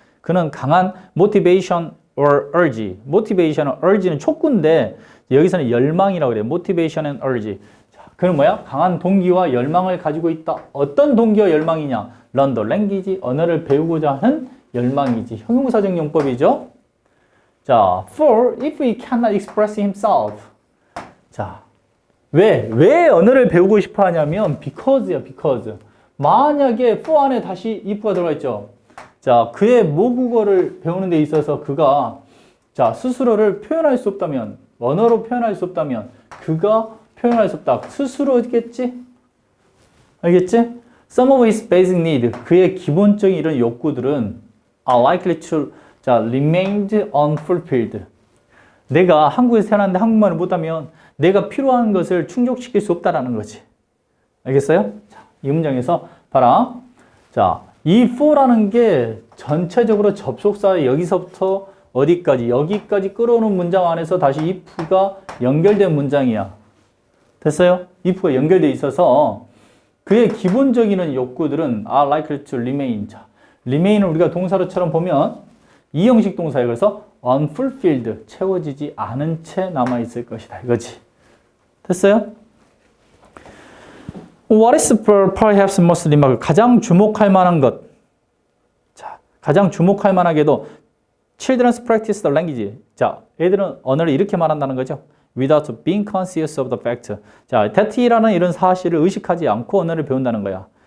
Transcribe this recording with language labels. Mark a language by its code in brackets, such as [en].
[ko] 그는 강한 [en] motivation or urge. [ko] motivation or urge는 촉구인데 여기서는 열망이라고 그래요. [en] motivation and urge. [ko] 자, 그는 뭐야? 강한 동기와 열망을 가지고 있다. 어떤 동기와 열망이냐? [en] learn the language. [ko] 언어를 배우고자 하는 열망이지. 형용사적 용법이죠. [en] 자, for if he cannot express himself. [ko] 자, 왜 언어를 배우고 싶어 하냐면 because야, because. 만약에 for 안에 다시 if가 들어가 있죠. 자, 그의 모국어를 배우는 데 있어서 그가 자, 스스로를 표현할 수 없다면, 언어로 표현할 수 없다면 그가 표현할 수 없다. 스스로겠지? 알겠지? [en] Some of his basic needs, [ko] 그의 기본적인 이런 욕구들은 [en] are likely to 자, remain unfulfilled. [ko] 내가 한국에서 태어났는데 한국말을 못하면 내가 필요한 것을 충족시킬 수 없다라는 거지. 알겠어요? 자, 이 문장에서 봐라. 자, 이 for라는 게 전체적으로 접속사 여기서부터 어디까지 여기까지 끌어오는 문장 안에서 다시 if가 연결된 문장이야. 됐어요? if가 연결돼 있어서 그의 기본적인 욕구들은 [en] are likely to remain. [ko] 자, remain을 우리가 동사로처럼 보면 이 형식 동사예요. 그래서 unfulfilled, 채워지지 않은 채 남아있을 것이다. 이거지. 됐어요? [en] What is perhaps most remarkable? [ko] 가장 주목할 만한 것. 자, 가장 주목할 만하게도 [en] children's practice the language. [ko] 자, 애들은 언어를 이렇게 말한다는 거죠. [en] Without being conscious of the fact. [ko] 자, that이라는 이런 사실을 의식하지 않고 언어를 배운다는 거야.